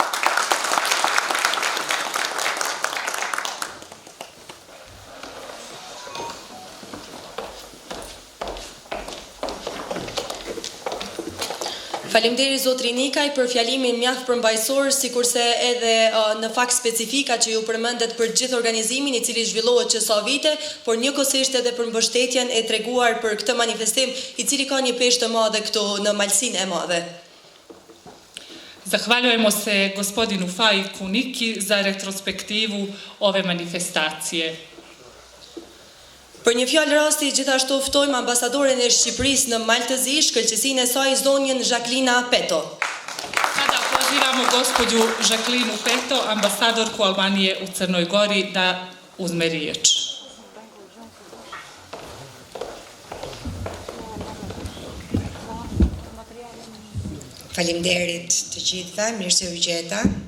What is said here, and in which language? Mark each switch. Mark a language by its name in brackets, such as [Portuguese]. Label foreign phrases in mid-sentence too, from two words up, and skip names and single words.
[Albanian] Faleminderit zotri Nikaj për fjalimin mjaft përmbajtësor, sikurse edhe në fakt specifika që ju përmendet për gjithë organizimin i cili zhvillohet që sa vite, por njëkohësisht edhe për mbështetjen e treguar për këtë manifestim i cili ka një peshë të madhe këtu në Malsinë e Madhe. [Serbian] Zahvaljujemo se gospodinu Faiku Niki za retrospektivu ove manifestacije. [Albanian] Për një fjalë rasti, gjithashtu ftojmë ambasadoren e Shqipërisë në Maltëzi, shkëlqësinë e saj zonjën Žaklina Peto. [Serbian] Sada pozivamo gospođu Žaklinu Peto, ambasadorku Albanije u Crnoj Gori, da uzme riječ. [Albanian] Faleminderit të gjitha, mirë se u gjeta.